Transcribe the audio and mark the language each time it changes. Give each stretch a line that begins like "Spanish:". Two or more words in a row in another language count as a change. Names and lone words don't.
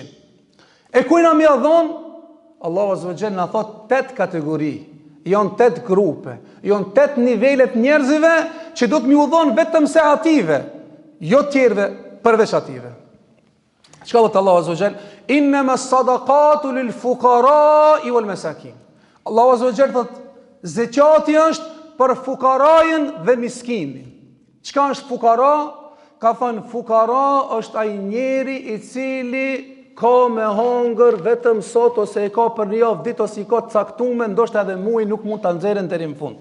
Albanian: E kujna mi a dhonë, Allahu
Arabic: عز وجل
Albanian: na thot 8 kategori, janë 8 grupe, janë 8 nivelet njerëzive që do të mi u dhonë vetëm se ative, jo tjerve përveç ative. Çka thot Allahu
Arabic: عز وجل? إنما الصدقات للفقراء والمساكين.
Albanian: Allahu
Arabic: عز وجل
Albanian: thot zeqati është për fukarajën dhe miskinin. Çka është fukara? Ka thënë fukara është ai njeri i cili ka me hongër vetëm sot ose e ka për një javë ditë ose i ka caktuar, ndoshta edhe muaj nuk mund ta nxjerrën deri në fund.